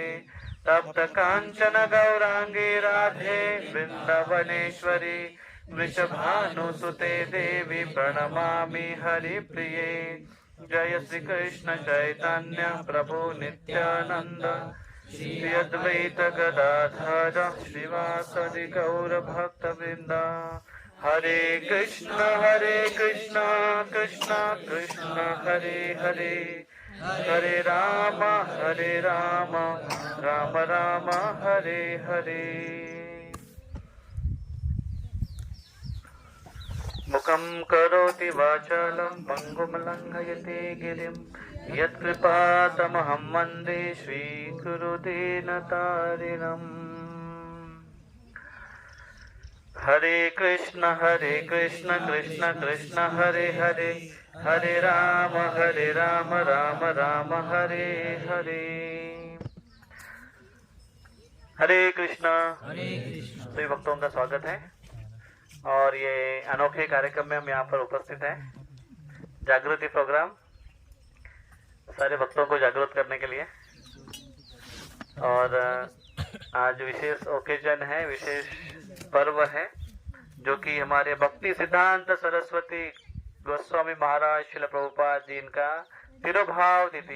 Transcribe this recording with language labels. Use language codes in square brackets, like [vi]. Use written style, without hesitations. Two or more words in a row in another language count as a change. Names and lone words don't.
[sa] तप्त कांचन गौरांगी राधे वृंदावनेश्वरी वृषभानुसुते देवी प्रणमामि हरिप्रिये। जय श्री कृष्ण चैतन्य प्रभु नित्यानंद श्री अद्वैत गदाधर श्रीवासदि गौर भक्त वृंदा। हरे कृष्ण कृष्ण कृष्ण हरे हरे हरे राम राम राम हरे हरे। मुखं करोति वाचालं पंगुं लंघयते गिरिं यत्कृपातमहं वन्दे श्रीगुरुदीनतारिणम्। हरे कृष्ण कृष्ण कृष्ण हरे हरे हरे राम राम राम हरे हरे। हरे कृष्णा। [hi] सभी भक्तों का स्वागत है और ये अनोखे कार्यक्रम में हम यहाँ पर उपस्थित हैं। जागृति प्रोग्राम सारे भक्तों को जागृत करने के लिए। और आज विशेष ओकेजन है, विशेष पर्व है जो कि हमारे भक्ति सिद्धांत सरस्वती गोस्वामी महाराज श्रील प्रभुपाद जी इनका तिरुभाव तिथि।